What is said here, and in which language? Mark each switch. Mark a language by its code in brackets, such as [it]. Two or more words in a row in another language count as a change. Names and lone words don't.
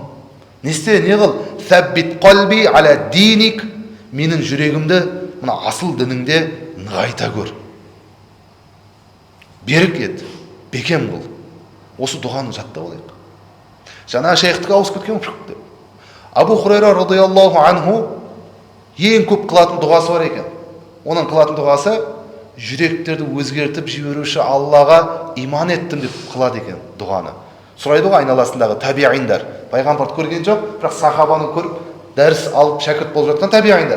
[kk] Не істе, не қыл? [ar] ثبت قلبي على دينك. [kk] Менің жүрегімді мына асыл дініңде нығайта көр. Берік ет, бекем қыл. Осы дұғаны жаттап алайық. Жаңа шейхтігі ауысып кеткен деп. Абу Хурайра [ar] رضي الله عنه [kk] ең көп қылатын дұғасы бар екен. Оның қылатын дұғасы жүректерді өзгертіп жіберуші Аллаға иман еттім деп қылады екен дұғаны. Сұрайды ғой айналасындағы табиғиндар. Пайғамбарды көрген жоқ, бірақ сахабаны көріп, дәріс алып шәкірт болып жатқан табиғиндар.